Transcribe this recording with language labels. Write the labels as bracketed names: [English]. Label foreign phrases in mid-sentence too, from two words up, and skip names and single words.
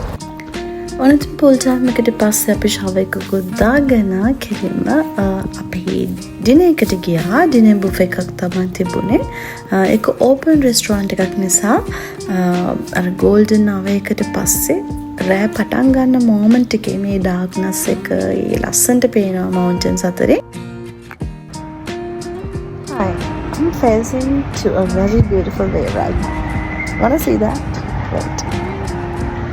[Sinhala] ඔනත් [English] pool time [Sinhala] එකට පස්සේ අපි ෂවර් එකකුත් දාගෙන කෙලින්ම අපි ඩිනර් එකට ගියා. [English] dinner buffet [Sinhala] එකක් තමයි තිබුණේ. ඒක [English] open restaurant [Sinhala] එකක් නිසා අර [English] golden hour [Sinhala] එකට පස්සේ රෑ පටන් ගන්න මොමන්ට් එකේ මේ ඩාර්ක්නස් එක ඒ ලස්සනට පේනවා මවුන්ටන්ස් අතරේ. [English] Hi, I'm facing to a very beautiful day right now. Wanna see that? Right.